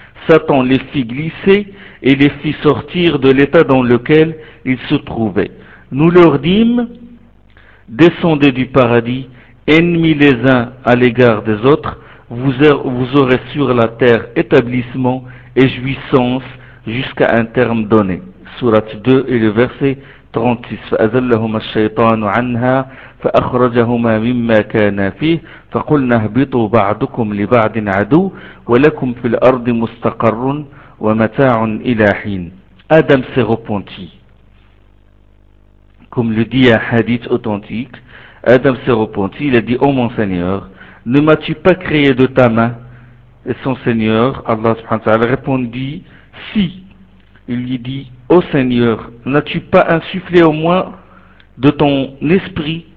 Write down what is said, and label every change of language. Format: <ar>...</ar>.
<fr>Satan les fit glisser et les fit sortir de l'état dans lequel ils se trouvaient. Nous leur dîmes: descendez du paradis, ennemis les uns à l'égard des autres, vous aurez sur la terre établissement et jouissance jusqu'à un terme donné. Surat 2 et le verset 36.</fr> <ar>فَأَزَلَّهُمَا الشَّيْطَانُ عَنْهَا فَأَخْرَجَهُمَا مِمَّا كَانَا فِيهِ فَقُلْنَا اهْبِطُوا بَعْضُكُمْ لِبَعْضٍ عَدُوٌّ وَلَكُمْ فِي الْأَرْضِ مُسْتَقَرٌّ وَمَتَاعٌ إِلَى حِينٍ.</ar> <fr>Adam s'est repenti. comme le dit un hadith authentique, Adam s'est repenti, il a dit, ô mon Seigneur, ne m'as-tu pas créé de ta main? Et son Seigneur, Allah subhanahu wa ta'ala, répondit, si. Il lui dit, ô Seigneur, n'as-tu pas insufflé au moins de ton esprit?</fr>